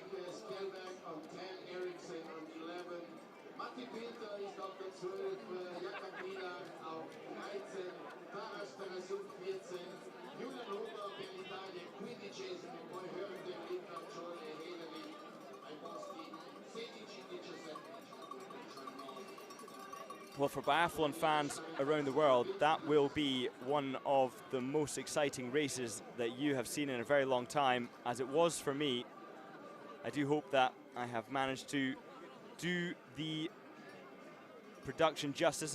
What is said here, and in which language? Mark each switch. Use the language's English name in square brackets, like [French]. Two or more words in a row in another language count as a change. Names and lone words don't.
[English] Spelberg on 10, Eriksson on 11, [German] Matti Pinter ist auf der 12, Jakabina auf 13, Taras Tarasuk 14, Julian Huber [Italian] per l'Italia [German] 15, poi Hörde, Litta, Ciole, Heleri, [Italian] ai posti [German] 16, 17. [English] Well, for biathlon fans around the world, that will be one of the most exciting races that you have seen in a very long time, as it was for me. I do hope that I have managed to do the production justice.